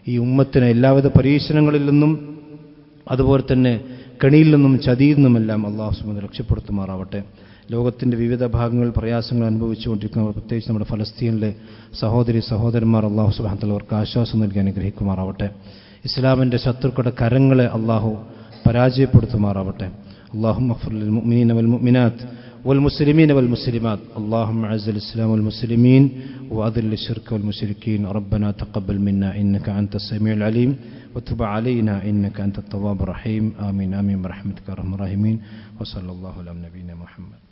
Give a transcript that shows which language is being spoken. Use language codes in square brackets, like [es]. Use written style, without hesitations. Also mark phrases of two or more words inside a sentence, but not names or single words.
[ml] ഈ ഉമ്മത്തിനെ എല്ലാവിധ പരീക്ഷണങ്ങളിൽ നിന്നും അതുപോലെ തന്നെ കെണിയിൽ നിന്നും ചതിയിൽ നിന്നുമെല്ലാം [ar] الله سبحانه [ml] രക്ഷപ്പെടുത്തുമാറാവട്ടെ. ലോകത്തിൻ്റെ വിവിധ ഭാഗങ്ങളിൽ പ്രയാസങ്ങൾ അനുഭവിച്ചുകൊണ്ടിരിക്കുന്നവർ, പ്രത്യേകിച്ച് നമ്മുടെ ഫലസ്തീനിലെ സഹോദരന്മാർ, [ar] الله سبحانه [ml] അവർക്ക് ആശ്വാസം നൽകി അനുഗ്രഹിക്കുമാറാവട്ടെ. ഇസ്ലാമിൻ്റെ ശത്രുക്കളുടെ കരങ്ങളെ അള്ളാഹു പരാജയപ്പെടുത്തുമാറാവട്ടെ. [ar] اللهم اغفر للمؤمنين والمؤمنات والمسلمين والمسلمات. اللهم اعز الإسلام والمسلمين وأذل الشرك والمشركين. ربنا تقبل منا إنك أنت السميع العليم وتب علينا إنك أنت التواب الرحيم. آمين آمين برحمتك يا أرحم الراحمين. وصلى الله على نبينا محمد.